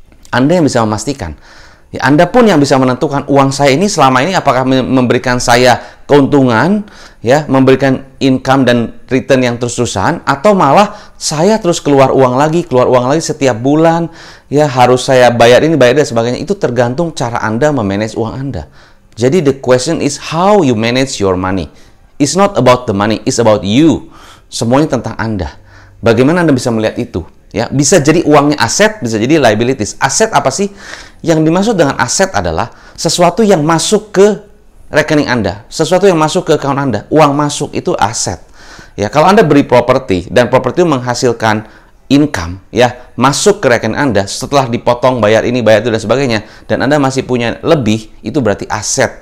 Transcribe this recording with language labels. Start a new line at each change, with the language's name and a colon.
Indonesian: Anda yang bisa memastikan. Ya, Anda pun yang bisa menentukan uang saya ini selama ini apakah memberikan saya keuntungan, ya, memberikan income dan return yang terus-terusan, atau malah saya terus keluar uang lagi setiap bulan, ya harus saya bayar ini, bayar dan sebagainya. Itu tergantung cara Anda memanage uang Anda. Jadi
English: the question is how you manage your money. It's not about the money, it's about you.
Indonesian: Semuanya tentang Anda. Bagaimana Anda bisa melihat itu? Ya, bisa jadi uangnya aset, bisa jadi liabilities. Aset apa sih? Yang dimaksud dengan aset adalah sesuatu yang masuk ke rekening Anda, sesuatu yang masuk ke account Anda. Uang masuk itu aset. Ya, kalau Anda beri properti dan properti menghasilkan income, ya, masuk ke rekening Anda setelah dipotong bayar ini, bayar itu dan sebagainya, dan Anda masih punya lebih, itu berarti aset.